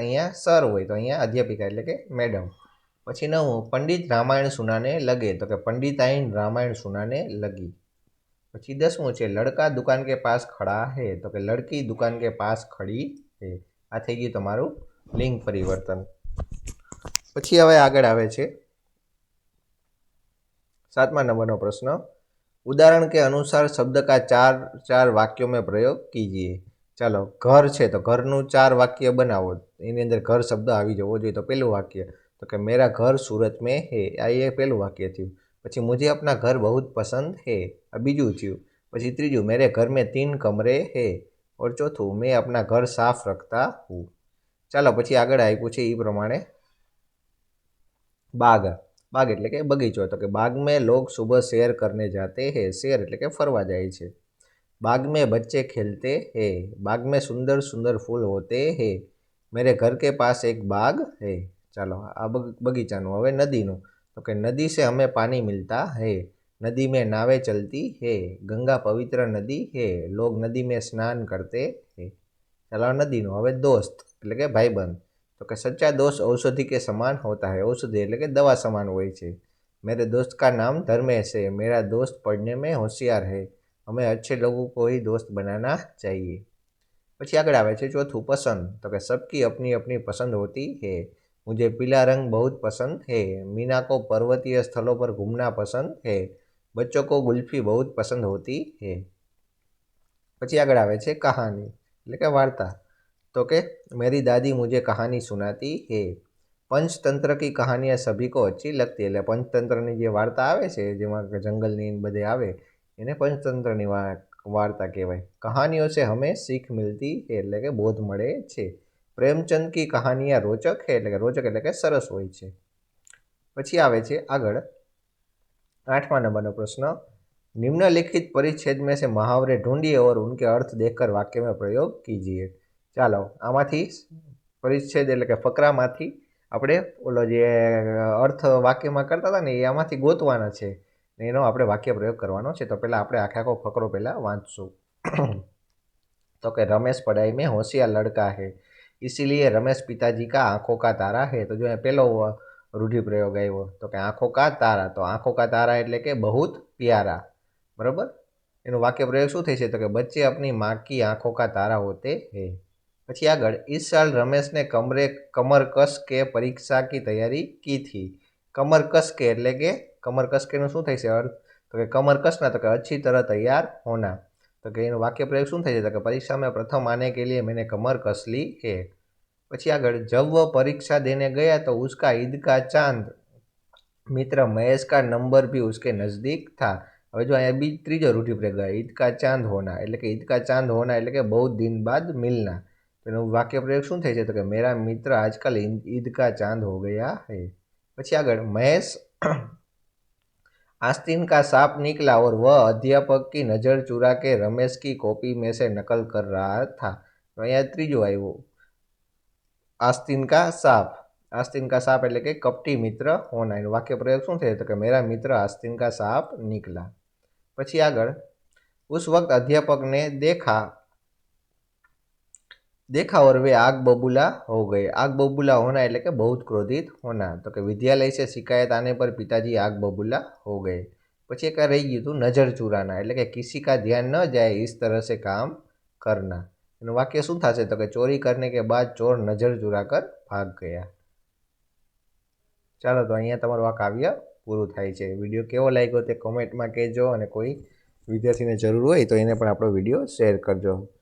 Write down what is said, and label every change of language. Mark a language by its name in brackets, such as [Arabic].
[Gujarati] અહીંયા સર હોય તો અહીંયા અધ્યાપિકા એટલે કે મેડમ. પછી નવમું [Hindi] પંડિત રામાયણ સુનાને લગે, [Gujarati] તો કે [Hindi] પંડિતાઈન રામાયણ સુનાને લગી. [Gujarati] પછી દસમું છે [Hindi] લડકા દુકાન કે પાસ ખડા હે, તો કે લડકી દુકાન કે પાસ ખડી હે. [Gujarati] આ થઈ ગયું તમારું લિંગ પરિવર્તન. પછી હવે આગળ આવે છે 7મા નંબરનો પ્રશ્ન, [Hindi] उदाहरण के अनुसार शब्द का चार वाक्यों में प्रयोग कीजिए. [Gujarati] ચાલો ઘર છે તો ઘરનું 4 વાક્ય બનાવો, એની અંદર ઘર શબ્દ આવી જવો જોઈએ. તો પહેલું વાક્ય તો કે [Hindi] મેરા ઘર सूरत में है, [Gujarati] આ એ પહેલું વાક્ય થયું. [Hindi] પછી मुझे अपना घर बहुत पसंद है, [Gujarati] આ બીજું થયું. પછી ત્રીજું [Hindi] मेरे घर में 3 कमरे है, और ચોથું मैं अपना घर साफ रखता हूँ. [Gujarati] ચાલો પછી આગળ આપ્યું છે એ પ્રમાણે बाग, बाग એટલે કે બગીચો, તો કે [Hindi] बाग में लोग सुबह सैर करने जाते हैं, [Gujarati] सैर એટલે કે ફરવા જાય છે. [Hindi] बाग में बच्चे खेलते हैं, बाग में सुंदर सुंदर फूल होते हैं, मेरे घर के पास एक बाग है. [Gujarati] ચાલો આ બગીચાનું. હવે નદીનું, તો કે [Hindi] नदी से हमें पानी मिलता है, नदी में नावें चलती है, गंगा पवित्र नदी है, लोग नदी में स्नान करते हैं. [Gujarati] ચાલો નદીનું. હવે દોસ્ત એટલે કે ભાઈબંધ, તો કે [Hindi] सच्चा दोस्त औषधि के समान होता है, [Gujarati] औषधि એટલે કે દવા સમાન હોય છે. [Hindi] मेरे दोस्त का नाम धर्मेश है, मेरा दोस्त पढ़ने में होशियार है, हमें अच्छे लोगों को ही दोस्त बनाना चाहिए. [Gujarati] પછી આગળ આવે છે ચોથું પસંદ, તો કે [Hindi] सबकी अपनी अपनी पसंद होती है, मुझे पीला रंग बहुत पसंद है, मीना को पर्वतीय स्थलों पर घूमना पसंद है, बच्चों को गुल्फी बहुत पसंद होती है. [Gujarati] પછી આગળ આવે છે કહાની એટલે કે વાર્તા, तो કે [Hindi] मेरी दादी मुझे कहानी सुनाती है, पंचतंत्र की कहानियाँ सभी को अच्छी लगती है. [Gujarati] એટલે પંચતંત્રની જે વાર્તા આવે છે જેમાં જંગલની બધે આવે એને પંચતંત્રની વાર્તા કહેવાય. [Hindi] કહાનીઓ से हमें सीख मिलती है [Gujarati] એટલે કે બોધ મળે છે. પ્રેમચંદ [Hindi] की कहानियाँ रोचक है [Gujarati] એટલે કે રોચક એટલે કે સરસ હોય છે. પછી આવે છે આગળ 8મા નંબરનો પ્રશ્ન, [Hindi] निम्नलिखित परिच्छेद में से मुहावरे ढूंढिए और उनके अर्थ देखकर वाक्य में प्रयोग कीजिए. [Gujarati] ચાલો આમાંથી પરિચ્છેદ એટલે કે ફકરામાંથી આપણે ઓલો જે અર્થ વાક્યમાં કરતા હતા ને એ આમાંથી ગોતવાના છે ને એનો આપણે વાક્ય પ્રયોગ કરવાનો છે. તો પહેલાં આપણે આખો ફકરો પહેલાં વાંચશું. [Hindi] તો કે રમેશ પढ़ाई में होशियार लड़का है, इसीलिए रमेश पिताजी का आंखों का तारा है. [Gujarati] तो जो પહેલો રૂઢિપ્રયોગ આવ્યો તો કે આંખો કા તારા, તો આંખો કા તારા એટલે કે [Hindi] બહુત પ્યારા, [Gujarati] બરાબર. એનું વાક્ય પ્રયોગ શું થઈ છે તો કે બચ્ચે [Hindi] अपनी माँ की आंखों का तारा होते हैं. [Gujarati] પછી આગળ [Hindi] इस साल रमेश ने कमर कस के परीक्षा की तैयारी की थी. कमर कस के એટલે કે कमर कस के નું શું થાય છે અર્થ તો કે कमर कसना तो कि अच्छी तरह तैयार होना. [Gujarati] तो कि એનું વાક્ય પ્રયોગ શું થાય છે તો કે [Hindi] परीक्षा में प्रथम आने के लिए मैंने कमर कस ली है. પછી આગળ जब वह परीक्षा देने गया तो उसका ईद का चांद मित्र महेश का नंबर भी उसके नज़दीक था. [Gujarati] હવે જો અહીંયા ત્રીજો રૂઢિપ્રયોગ [Hindi] ईद का चांद होना એટલે કે ईद का चांद होना એટલે કે बहुत दिन बाद मिलना. [Gujarati] એનું વાક્ય પ્રયોગ શું થાય છે તો કે [Hindi] मेरा मित्र आजकल ईद का चांद हो गया है. [Gujarati] પછી આગળ [Hindi] महेश आस्तीन का सांप निकला और वह अध्यापक की नज़र चुरा के रमेश की कॉपी में से नकल कर रहा था. [Gujarati] તો અહીંયા ત્રીજો આવ્યો आस्तीन का सांप. आस्तीन का सांप એટલે કે કપટી મિત્ર હોના. એનું વાક્ય પ્રયોગ શું થાય તો કે [Hindi] मेरा मित्र आस्तीन का सांप निकला. પછી આગળ उस वक्त अध्यापक ने देखा और वे आग बबूला हो गए. आग बबूला होना એટલે કે बहुत क्रोधित होना. तो कि विद्यालय से शिकायत आने पर पिताजी आग बबूला हो गए. [Gujarati] પછી એક આ રહી ગયું હતું [Hindi] નજર ચુરાના, એટલે કે કિસી કા ધ્યાન ન જાય ઇસ तरह से काम करना। [Gujarati] એનું વાક્ય શું થશે તો કે [Hindi] ચોરી કરને કે બાદ ચોર નજર ચુરા કર ભાગ ગયા। [Gujarati] ચાલો તો અહીંયા તમારું આ કાવ્ય પૂરું થાય છે। વિડીયો કેવો લાગ્યો તે કોમેન્ટમાં કહેજો, અને કોઈ વિદ્યાર્થીને જરૂર હોય તો એને પણ આપણો વિડીયો શેર કરજો।